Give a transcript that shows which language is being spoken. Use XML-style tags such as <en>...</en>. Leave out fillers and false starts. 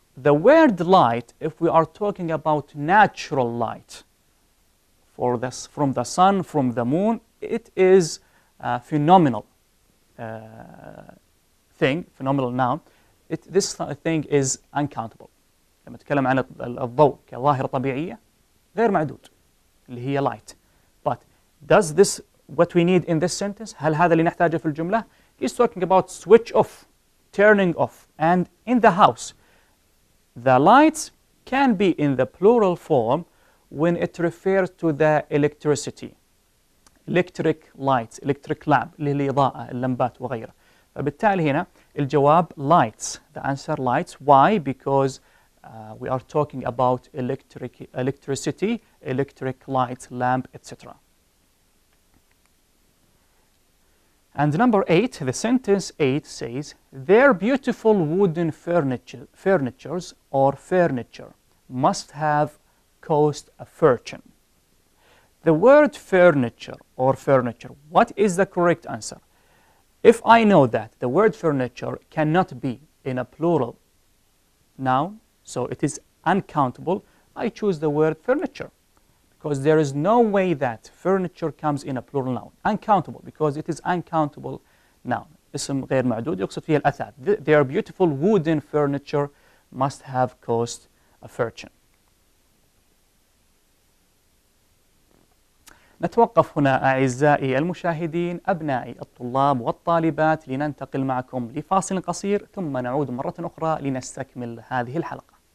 <en>The word light, if we are talking about natural light, for this, from the sun, from the moon, it is a phenomenal thing, phenomenal noun. This thing is uncountable.</en> <ar>لما نتكلم عن الضوء كظاهرة طبيعية غير معدود اللي هي light.</ar> <en>But does this what we need in this sentence?</en> <ar>هل هذا اللي نحتاجه في الجملة?</ar> <en>He's talking about switch off, turning off. And in the house, the lights can be in the plural form when it refers to the electricity. Electric lights, electric lamp</en> <ar>اللي هي الإضاءة، اللمبات وغيرها. فبالتالي هنا الجواب lights.</ar> <en>The answer lights. Why? Because we are talking about electricity, electric light, lamp, etc. And number 8, the sentence 8 says, their beautiful wooden furnitures or furniture must have cost a fortune. The word furniture or furniture, what is the correct answer? If I know that the word furniture cannot be in a plural noun, so it is uncountable, I choose the word furniture. Because there is no way that furniture comes in a plural noun. Uncountable, because it is uncountable noun.</en> <ar>اسم غير معدود يقصد فيها الأثاث.</ar> <en>Their beautiful wooden furniture must have cost a fortune.</en> <ar>نتوقف هنا أعزائي المشاهدين أبنائي الطلاب والطالبات لننتقل معكم لفاصل قصير ثم نعود مرة أخرى لنستكمل هذه الحلقة.</ar>